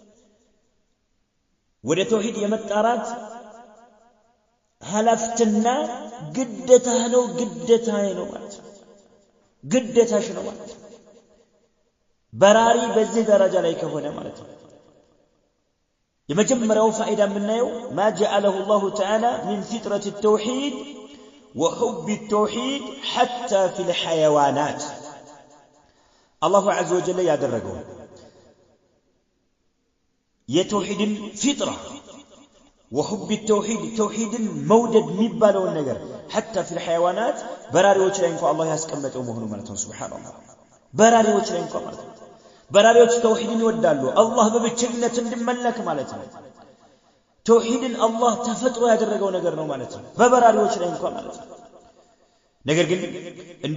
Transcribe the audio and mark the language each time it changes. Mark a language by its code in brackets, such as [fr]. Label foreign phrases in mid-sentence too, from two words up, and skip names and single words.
[am] ወደ ተውሂድ የመጣራት ኃላፊነትና ግዴታህ ነው፣ ግዴታዬ ነው ማለት ነው። ግዴታሽ ነው ማለት ነው። በራሪ በዚህ ደረጃ ላይ ከሆነ ማለት ነው። የመጀመሪያው ፋይዳ የምናየው [ar] ما جعله الله تعالى من فطرة التوحيد وحب التوحيد حتى في الحيوانات الله عز وجل [am] ያደረገው የተውሂድን ፊጥራ [ar] وحب التوحيد توحيد مودد [am] የሚባለው ነገር [ar] حتى في الحيوانات [am] በራሪዎች ላይ እንኳን አላህ ያስቀመጠው መሆኑ ማለት ነው። ሱብሃንአላህ በራሪዎች ላይ እንኳን ማለት ነው። በራሪዎች ተውሂድን ይወዳሉ አላህ በብቸኝነት እንዲመለክ ማለት ነው። ተውሂድን አላህ ተፈጥሮ ያደረገው ነገር ነው ማለት ነው በበራሪዎች ላይ እንኳን ማለት ነው። ነገር ግን እንደ